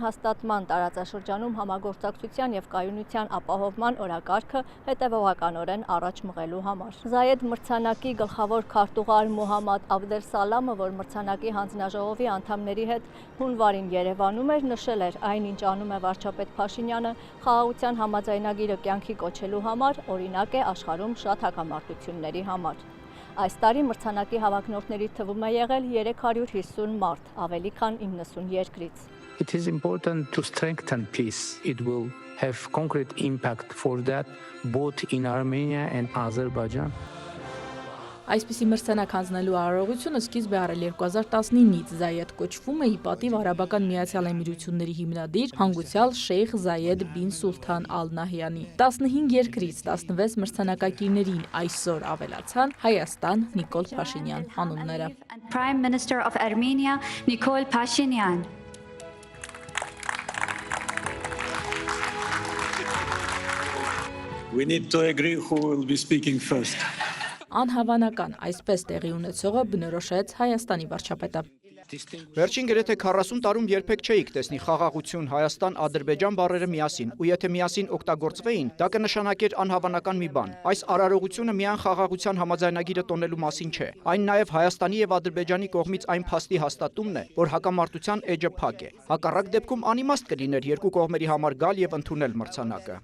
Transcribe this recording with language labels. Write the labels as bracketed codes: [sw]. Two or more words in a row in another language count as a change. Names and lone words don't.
[hy] հաստատման տարածաշրջանում համագործակցության և կայունության ապահովման օրակարգը հետևողականորեն առաջ մղելու համար։ Զայեդ մրցանակի գլխավոր քարտուղար Մոհամմադ Աբդելսալամը, որ մրցանակի հանձնաժողովի անդամների հետ հունվարին Երևանում էր, նշել էր այն, ինչ անում է վարչապետ Փաշինյանը խաղաղության համաձայնագիրը կյանքի կոչելու համար, օրինակ է աշխարհում շատ հակամարտությունների համար։ Այս տարի մրցանակի հավակնորդների թվում է եղել 350 մարդ, ավելի քան 90 երկրից։ [en] It is important to strengthen peace. It will have concrete impact for that both in Armenia and Azerbaijan. [hy] Այսպիսի մրցանակ հանձնելու արարողությունը սկիզբ է առել 2019-ից Զայեդ կոչվում է ի պատիվ Արաբական Միացյալ Էմիրությունների հիմնադիր հանգուցյալ Շեյխ Զայեդ բին Սուլթան Ալ Նահյանի։ 15 երկրից 16 մրցանակակիրներին այսօր ավելացան Հայաստան Նիկոլ Փաշինյան անունները։ [en] Prime Minister of Armenia Nikol Pashinyan. We need to agree who will be speaking first. [hy] Անհավանական այսպես տեղի ունեցողը բնորոշեց Հայաստանի վարչապետը։ Վերջին գրեթե 40 տարում երբեք չէիք տեսնի խաղաղություն Հայաստան-Ադրբեջան բառերը միասին, ու եթե միասին օգտագործվեին, դա կնշանակեր անհավանական մի բան։ Այս արարողությունը միայն խաղաղության համաձայնագիրը տոնելու մասին չէ։ Այն նաև Հայաստանի եւ Ադրբեջանի կողմից այն փաստի հաստատումն է, որ հակամարտության էջը փակ է։ Հակառակ դեպքում անիմաստ կլիներ երկու կողմերի համար գալ եւ ընդունել մրցանակը։